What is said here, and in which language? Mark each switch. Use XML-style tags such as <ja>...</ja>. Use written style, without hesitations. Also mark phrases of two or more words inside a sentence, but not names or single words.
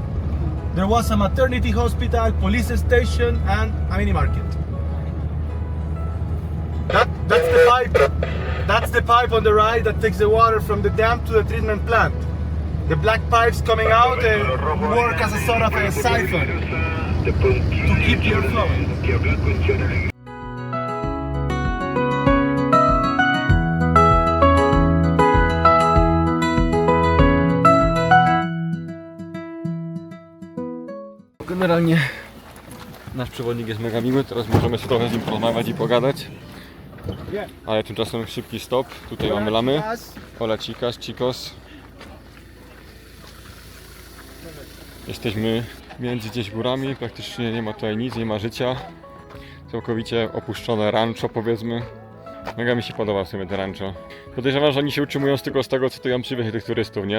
<en>There was a maternity hospital, police station, and a mini market. That's the pipe. That's the pipe on the right that takes the water from the dam to the treatment plant. The black pipes coming out and work as a sort of a siphon to keep your flowing.</en> <pl>Generalnie nasz przewodnik jest mega miły, teraz możemy sobie trochę z nim porozmawiać i pogadać. Ale tymczasem szybki stop, tutaj mamy lamy.</pl> <es>Hola chicos.</es> <pl>Jesteśmy między gdzieś górami, praktycznie nie ma tutaj nic, nie ma życia. Całkowicie opuszczone rancho, powiedzmy. Mega mi się podoba w sumie te rancho. Podejrzewam, że oni się utrzymują tylko z tego, co tu ją przywiezie tych turystów, nie?</pl>